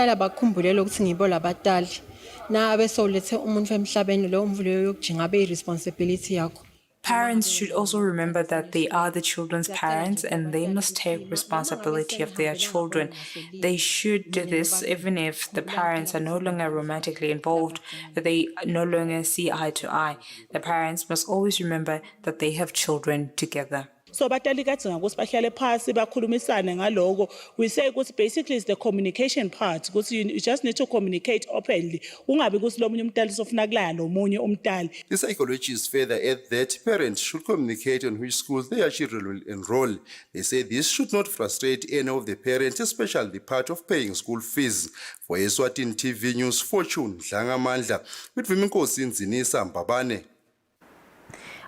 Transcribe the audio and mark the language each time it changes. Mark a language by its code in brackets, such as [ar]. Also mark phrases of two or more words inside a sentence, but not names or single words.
[en] Parents should also remember that they are the children's parents and they must take responsibility of their children. They should do this even if the parents are no longer romantically involved, or they no longer see eye to eye. The parents must always remember that they have children together. [ss] So batali kadzinga ukuthi bahlale phasi bakhulumisane ngaloko. [en] We say ukuthi basically is the communication part, because you just need to communicate openly. [ss] Ungabi ukuthi lo munye umntali sofuna kulaya lo munye umntali. [en] The psychologists further add that parents should communicate on which schools their children will enroll. They say this should not frustrate any of the parents, especially the part of paying school fees. For Eswatini TV News, Fortune Dlangamandla, with Manzini Mbabane.